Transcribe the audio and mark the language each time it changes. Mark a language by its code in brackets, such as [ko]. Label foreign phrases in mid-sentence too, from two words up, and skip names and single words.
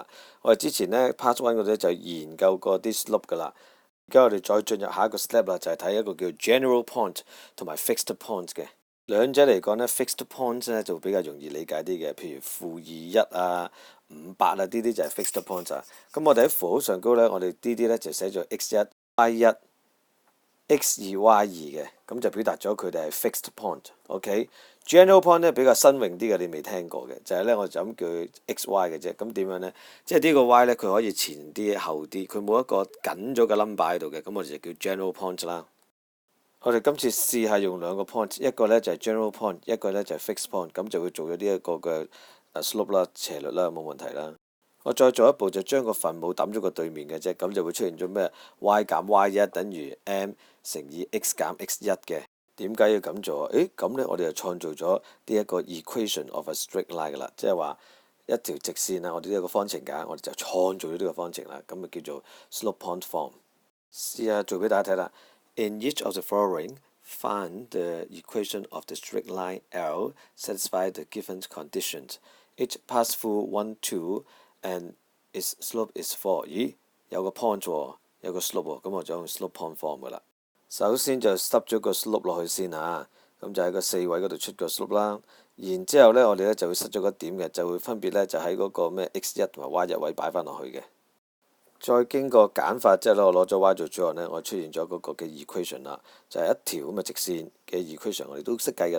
[yue] 我哋之前呢 Part 1嗰啲就研究過啲 slope 噶啦，而家我哋再進入下一個 step 啦，就係睇一個叫 [en] General Point [yue] 同埋 [en] Fixed Point [yue] 嘅。兩者嚟講呢 [en] Fixed Point [yue] 呢就比較容易理解啲嘅，譬如-21啊、58啊呢啲就係 Fixed Point 啊。咁我哋喺符號上高呢，我哋呢啲呢就寫咗 x1、y1。X2、Y2 嘅，咁就表達咗佢哋係 [en] fixed point。 [yue] OK， [en] general point [yue] 咧比較新穎啲嘅，你未聽過嘅，就係咧我就咁叫佢 XY 嘅啫。咁點樣咧？即係呢個 Y 咧，佢可以前啲後啲，佢冇一個緊咗嘅 number 喺度嘅，咁我哋就叫 [en] general point [yue] 啦。我哋今次試下用兩個 point，一個咧就係 [en] general point， [yue] 一個咧就係 [en] fixed point， [yue] 咁就會做咗呢一個嘅slope 啦、斜率啦，冇問題啦。我再做一步就將個分母抌咗個對面嘅啫，咁就會出現咗咩 y 減 y1等於 m 乘以 x 減 x1嘅。點解要咁做啊？咁呢，我哋就創造咗呢一個 [en] equation of a straight line [yue] 噶啦，即係話一條直線啊，我哋呢一個方程架，我哋就創造咗呢個方程啦，咁就叫做 [en] slope point form。試下做俾大家睇啦。In each of the following, find the equation of the straight line L satisfy the given conditions. It pass through 1, 2. And its slope is 4。 [yue] 咦，有個 point 喎，有個 slope 喎，咁我就用 [en] slope point form [yue] 噶啦。首先就塞咗個 slope 落去先嚇，咁就喺個4位嗰度出個 slope 啦。然之後呢，我哋呢就會塞咗個點嘅，就會分別呢就喺嗰個咩 x1 同埋 y1 位擺翻落去嘅。再經過簡化之後呢，我攞咗 y 做主項呢，我出現咗嗰個嘅 equation 啦，就係一條咁嘅直線嘅 equation，我哋都識計噶啦。